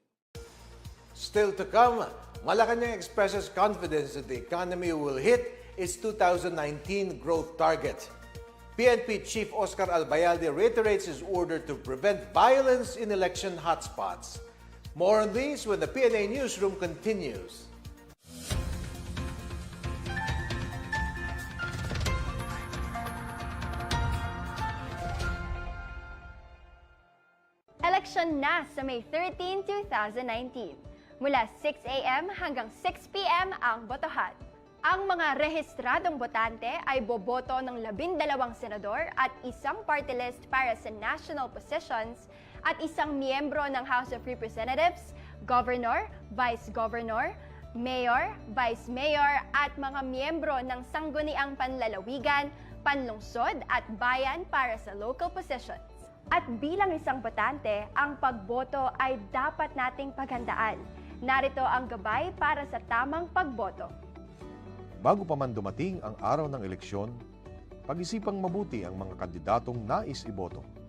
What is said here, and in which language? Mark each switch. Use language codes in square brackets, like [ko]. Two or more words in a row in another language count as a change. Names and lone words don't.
[en] Still to come, Malacanang expresses confidence that the economy will hit its 2019 growth target. PNP Chief Oscar Albayalde reiterates his order to prevent violence in election hotspots. More on these when the PNA Newsroom continues. [tl] Eleksyon na sa May 13, 2019. Mula 6 a.m. hanggang 6 p.m. ang botohan. Ang mga rehistradong botante ay boboto ng 12 senador at isang [en] party list [tl] para sa [en] national positions [tl] at isang miyembro ng House of Representatives, [en] governor, vice governor, mayor, vice mayor [tl] at mga miyembro ng sangguniang panlalawigan, panlungsod at bayan para sa [en] local positions. [tl] At bilang isang botante, ang pagboto ay dapat nating paghandaan. Narito ang gabay para sa tamang pagboto. Bago pa man dumating ang araw ng eleksyon, pag-isipang mabuti ang mga kandidatong nais iboto.